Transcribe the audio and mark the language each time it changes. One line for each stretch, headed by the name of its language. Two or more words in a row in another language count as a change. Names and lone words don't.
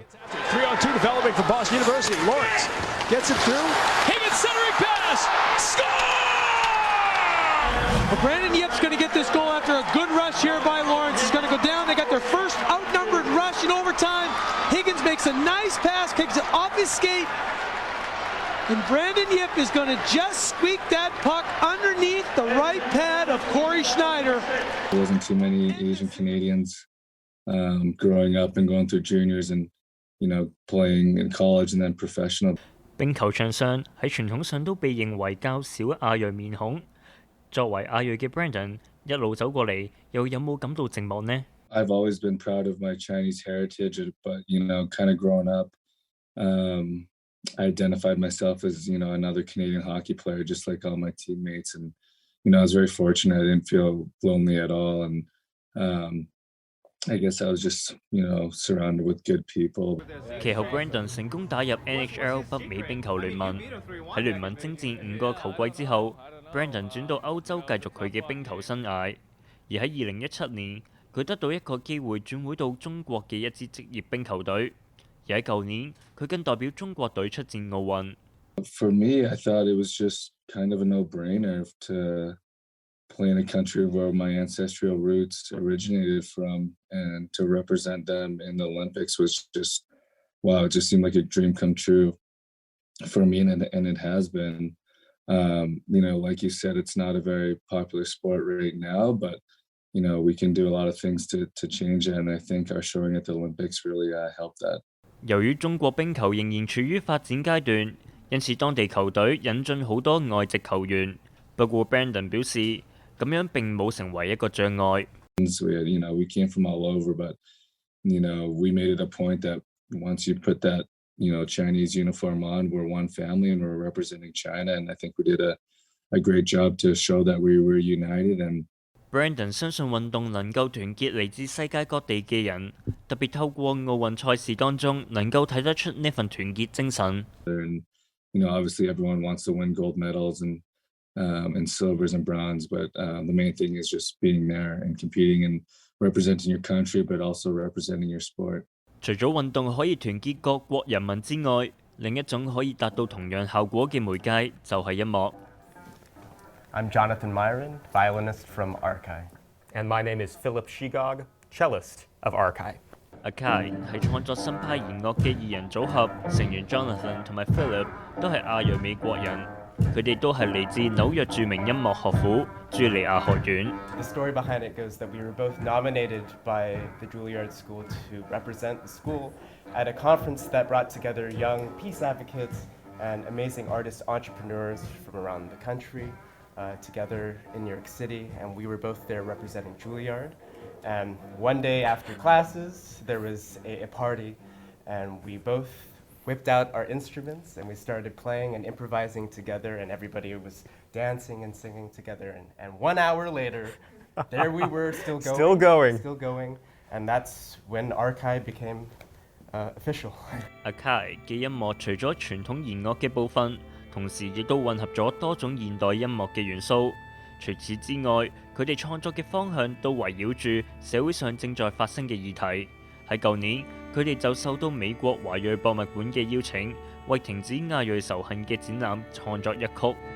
English: 3-on-2 developing from Boston University. Lawrence gets it through. Higgins centering pass. Score! Well, Brandon Yip's going to get this goal after a good rush here by Lawrence. He's going to go down. They got their first outnumbered rush in overtime. Higgins makes a nice pass, kicks it off his skate. And Brandon Yip is going to just squeak that puck underneath the right pad of Corey Schneider. There wasn't too many Asian Canadians growing up and going through juniors and, playing in college and then professional.
Cantonese: 冰球場上喺傳統上都被認為較少亞裔面孔。作為亞裔嘅 Brandon 一路走過嚟，又有冇感到寂寞呢？
English: I've always been proud of my Chinese heritage, but kind of growing up, I identified myself as another Canadian hockey player, just like all my teammates, and I was very fortunate. I didn't feel lonely at all, and I guess I was just surrounded with good people.
Cantonese: 其後 Brandon 成功打入 NHL 北美冰球聯盟，喺聯盟征戰5個球季之後，Brandon 轉到歐洲繼續佢嘅冰球生涯。而喺2017年，佢得到一個機會轉會到中國嘅一支職業冰球隊。而喺舊年，佢更代表中國隊出戰奧運。
English: For me, I thought it was just kind of a no-brainer to play in a country where my ancestral roots originated from, and to represent them in the Olympics was just, wow, it just seemed like a dream come true for me, and it has been. Like you said, it's not a very popular sport right now, but we can do a lot of things to change it, and I think our showing at the Olympics really helped that.
Cantonese: 由於中國冰球仍然處於發展階段，因此當地球隊引進好多外籍球員。不過 Brandon 表示，咁樣並冇成為一個障礙。
English: We came from all over, but we made it a point that once you put that Chinese uniform on, we're one family and we're representing China, and I think we did a great job to show that we were united. And
Cantonese: Brandon 相信運動能夠團結嚟自世界各地嘅人，特別透過奧運賽事當中能夠睇得出呢份團結精神。
English: And obviously everyone wants to win gold medals and silvers and bronze, but the main thing is just being there and competing and representing your country, but also representing your sport.
Cantonese: 除咗運動可以團結各國人民之外，另一種可以達到同樣效果嘅媒介就係音樂。
English: I'm Jonathan Myron, violinist from Arkai. And my name is Philip Shigog, cellist of Arkai.
Cantonese: Arkai 係創作新派弦樂嘅二人組合，成員 Jonathan 同埋 Philip 都係亞裔美國人，佢哋都係嚟自紐約著名音樂學府茱莉亞學院。
English: The story behind it goes that we were both nominated by the Juilliard School to represent the school at a conference that brought together young peace advocates and amazing artist entrepreneurs from around the country together in New York City, and we were both there representing Juilliard. And one day after classes, there was a party, and we both whipped out our instruments and we started playing and improvising together, and everybody was dancing and singing together. And 1 hour later, there we were, still going. And that's when Arkai became official.
Cantonese: Arkai 嘅音樂除咗傳統弦樂嘅部分，同時亦都混合咗多種現代音樂嘅元素。除此之外，佢哋創作嘅方向都圍繞住社會上正在發生嘅議題。喺舊年，佢哋就受到美國華裔博物館嘅邀請，為停止亞裔仇恨嘅展覽創作一曲。